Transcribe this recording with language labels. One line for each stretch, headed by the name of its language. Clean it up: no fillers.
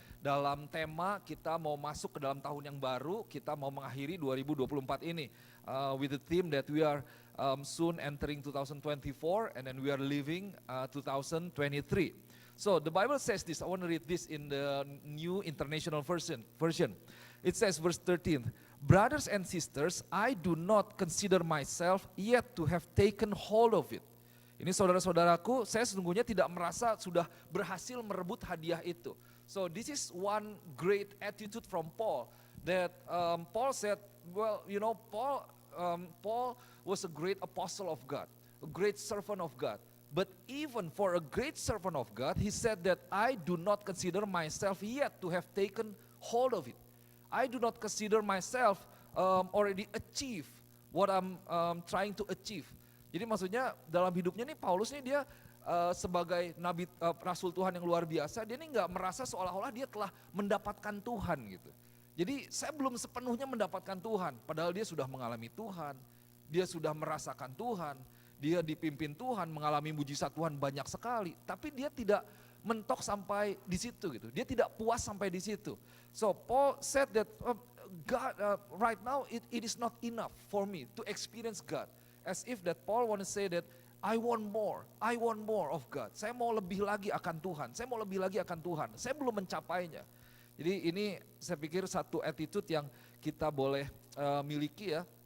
Indonesian: dalam tema kita mau masuk ke dalam tahun yang baru, kita mau mengakhiri 2024 ini
English: with the theme that we are soon entering 2024 and then we are leaving 2023. So the Bible says this. I want to read this in the New International Version. It says verse 13, "Brothers and sisters, I do not consider myself yet to have taken hold of it."
Indonesian: Ini saudara-saudaraku, saya sesungguhnya tidak merasa sudah berhasil merebut hadiah itu.
English: So this is one great attitude from Paul, that Paul said, well, you know, Paul was a great apostle of God, a great servant of God. But even for a great servant of God, he said that I do not consider myself yet to have taken hold of it. I do not consider myself already achieve what I'm trying to achieve.
Indonesian: Jadi maksudnya dalam hidupnya nih Paulus nih dia sebagai nabi rasul Tuhan yang luar biasa, dia nih nggak merasa seolah-olah dia telah mendapatkan Tuhan gitu. Jadi saya belum sepenuhnya mendapatkan Tuhan, padahal dia sudah mengalami Tuhan, dia sudah merasakan Tuhan, dia dipimpin Tuhan, mengalami mujizat Tuhan banyak sekali, tapi dia tidak mentok sampai di situ gitu. Dia tidak puas sampai di situ.
English: So Paul said that God right now it is not enough for me to experience God. As if that Paul want to say that I want more of God.
Indonesian: Saya mau lebih lagi akan Tuhan, saya mau lebih lagi akan Tuhan. Saya belum mencapainya. Jadi ini saya pikir satu attitude yang kita boleh miliki ya.